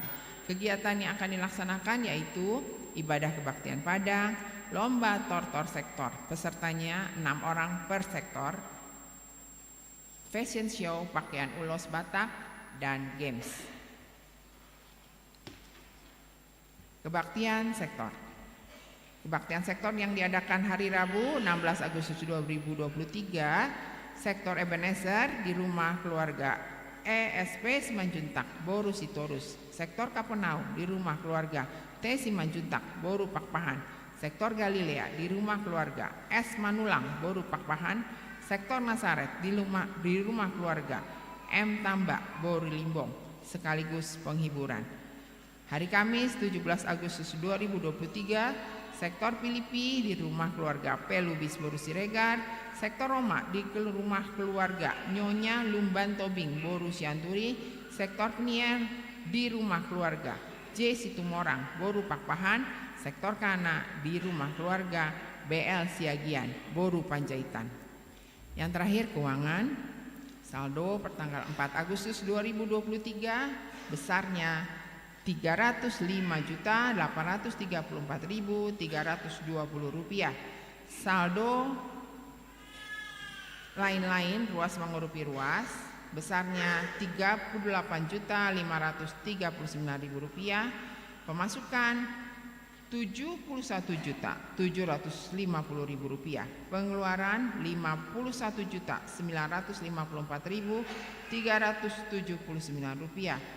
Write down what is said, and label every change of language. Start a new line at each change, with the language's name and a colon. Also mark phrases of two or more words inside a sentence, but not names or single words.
Indonesian: Kegiatan yang akan dilaksanakan yaitu ibadah kebaktian Padang, lomba tortor sektor, pesertanya 6 orang per sektor, fashion show pakaian ulos Batak, dan games. Kebaktian sektor. Kebaktian sektor yang diadakan hari Rabu 16 Agustus 2023, sektor Ebenezer di rumah keluarga ESP Simanjuntak, Boru Sitorus. Sektor Kapenau di rumah keluarga T Simanjuntak, Boru Pakpahan. Sektor Galilea di rumah keluarga S Manulang, Boru Pakpahan. Sektor Nasaret di rumah keluarga M Tambak, Boru Limbong, sekaligus penghiburan. Hari Kamis 17 Agustus 2023, sektor Filipi di rumah keluarga P Lubis Boru Siregar. Sektor Roma di rumah keluarga Nyonya Lumban Tobing, Boru Sianturi. Sektor Peniel di rumah keluarga J Situmorang, Boru Pakpahan. Sektor Kana di rumah keluarga BL Siagian, Boru Panjaitan. Yang terakhir keuangan. Saldo pertanggal 4 Agustus 2023 besarnya Rp305.834.320. Saldo lain-lain ruas mengurupi ruas besarnya Rp38.539.000. Pemasukan Rp71.750.000. Pengeluaran Rp51.954.379.